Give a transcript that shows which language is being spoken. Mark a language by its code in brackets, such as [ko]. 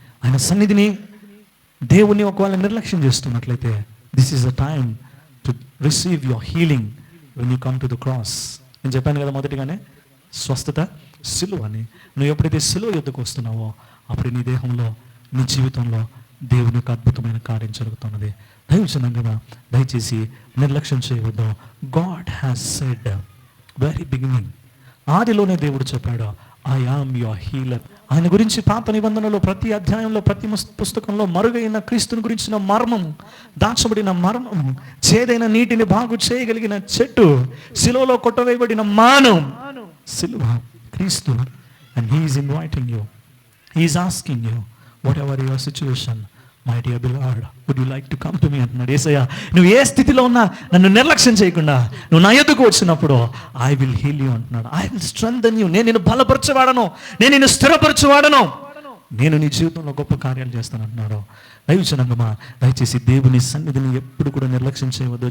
[te] ఆయన సన్నిధిని, దేవుని ఒకవేళ నిర్లక్ష్యం చేస్తున్నట్లయితే, [en] this is the time to receive your healing when you come to the cross. [te] నేను చెప్పాను కదా మొదటిగానే, స్వస్థత సిలువ అని. నువ్వు ఎప్పుడైతే సిలువ యుద్ధకు వస్తున్నావో, అప్పుడు నీ దేహంలో, నీ జీవితంలో దేవుని యొక్క అద్భుతమైన కార్యం జరుగుతున్నది. దైవజనంగా దయచేసి నిర్లక్ష్యం చేయవద్దు. [en] God has said very beginning, [te] ఆదిలోనే దేవుడు చెప్పాడు, [en] I am your healer, [te] ఆయన గురించి పాత నిబంధనలో ప్రతి అధ్యాయంలో ప్రతి పుస్తకంలో మరుగైన క్రీస్తుని గురించిన మర్మము, దాచబడిన మర్మము, చేదైన నీటిని బాగు చేయగలిగిన చెట్టు, శిలువలో కొట్టవేయబడిన మానవం, సిలువ, క్రీస్తు. [en] And he is inviting you, he is asking you, whatever your situation, my dear beloved, would you like to come to me [te] అంటున్నాడు. యేసయ్య, నువ్వు ఏ స్థితిలో ఉన్నా నన్ను నిర్లక్ష్యం చేయకుండా నువ్వు నా ఎదుకు వచ్చినప్పుడు [en] I will heal you [te] అంటున్నాడు. [en] I will strengthen you, [te] నేను నిన్ను బలపరచవాడను, నేను నిన్ను స్థిరపరచవాడను, నేను నీ జీవితంలో గొప్ప కార్యాలు చేస్తాను అంటున్నాడు. దైవజనంగమా, దయచేసి దేవుని సన్నిధిని ఎప్పుడు కూడా నిర్లక్ష్యం చేయవద్దు.